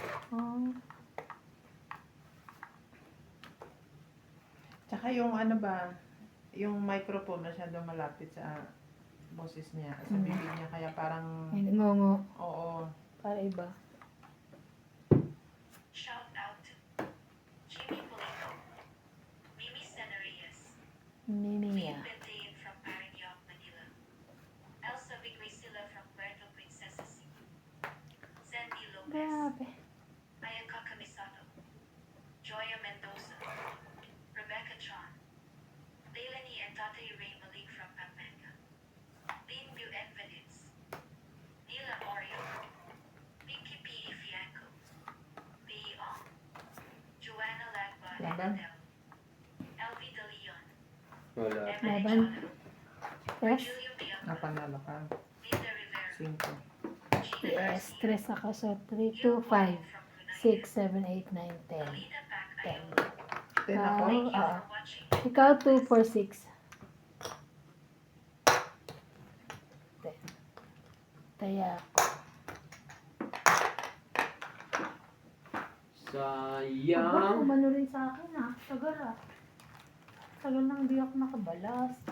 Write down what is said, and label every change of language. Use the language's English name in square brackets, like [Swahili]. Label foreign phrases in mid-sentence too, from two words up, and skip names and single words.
[Filipino] Oh. Tsaka yung ano ba, yung microphone masyado malapit sa boses niya, sa bibig niya, kaya parang, Ay, ngongo. oo. Para iba. [English] Shout out to Jimmy Polito, Mimi Senarias, Mimiya. Bendayin from Parañaque, Manila, Elsa Vigresilla from Puerto Princesa City, Sandy Lopez, [Filipino] Grabe. [English] Ayaka Kamisato, Joya Mendoza, Rebecca Chon, Leilani and Tatay Ray Malik from Pampanga, Lin Bu Envenids, Nila Oreo, Pinky P. Fianco, B. Ong, Joanna Lagba and [Filipino] Laban? [English] Adele, LV De Leon, [Filipino] Wala. [English] Emily [Filipino] Laban? [English] Chona, Yes? Julio Bianco, [Filipino] Napanalo ka. [English] Linda Rivera, [Filipino] 5. [English] Gina Yes. Garcia, [Filipino] 3 ako. So, 3, 2, [English] Gil [Filipino] 5, [English] Guo from Brunei, [Filipino] 6, 7, 8, 9, 10. [English] Alita Pac [Filipino] 10. [English] Ayala. [Filipino] 10 ako. [English] Thank you Ah. for watching. [Filipino] Ikaw, 2, 4, 6. 10. Taya. Sayang. Umano rin sa akin ah. Tagal ah. Tagal nang di ako nakabalas.